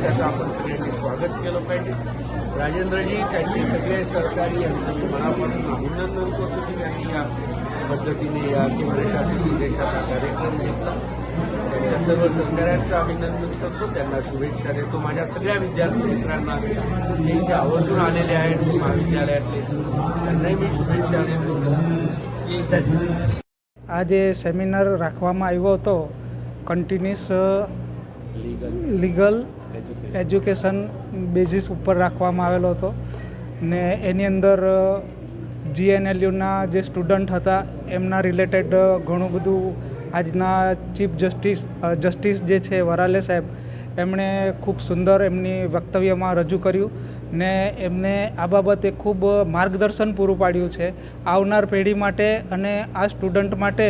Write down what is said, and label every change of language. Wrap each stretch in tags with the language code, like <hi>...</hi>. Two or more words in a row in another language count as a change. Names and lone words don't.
<mr>त्याचं आपण सगळ्यांनी स्वागत केलं पाहिजे. राजेंद्रजी त्यांचे सगळे सहकारी यांचं मी मनापासून अभिनंदन करतो की त्यांनी या पद्धतीने या केंद्रशासित प्रदेशाचा कार्यक्रम घेतला. त्या सर्व सहकाऱ्यांचं अभिनंदन करतो, त्यांना शुभेच्छा देतो. माझ्या सगळ्या विद्यार्थी मित्रांना जे इथे आवर्जून आलेले आहेत महाविद्यालयातले त्यांनाही मी शुभेच्छा देतो.</mr> <gu>આજે સેમિનાર રાખવામાં આવ્યો હતો</gu> <en>continuous legal education basis</en> <gu>ઉપર રાખવામાં આવેલો હતો ને એની અંદર જીએનએલયુના જે સ્ટુડન્ટ હતા એમના રિલેટેડ ઘણું બધું આજના</gu> <en>chief justice</en> <gu>જે છે વરાલે સાહેબ એમણે ખૂબ સુંદર એમની વક્તવ્યમાં રજૂ કર્યું ને એમને આ બાબતે ખૂબ માર્ગદર્શન પૂરું પાડ્યું છે આવનાર પેઢી માટે અને આ સ્ટુડન્ટ માટે.</gu>